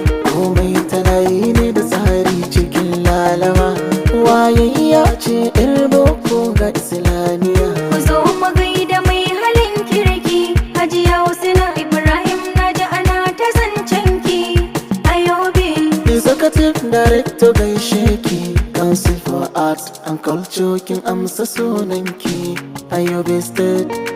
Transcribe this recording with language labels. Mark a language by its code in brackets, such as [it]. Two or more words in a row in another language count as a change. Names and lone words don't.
[ha] Komai tana yi ne da tsari cikin lalama. Wayayya ce yar boko ga Islamiyya. Ku zo mu gaida mai halin kirki. Hajiya Husna Ibrahim na ji ana ta zancen ki. A Yobe. [en] Executive Director [ha] gaishe ki. Council for Arts and Culture kin amsa sunan ki. A Yobe State.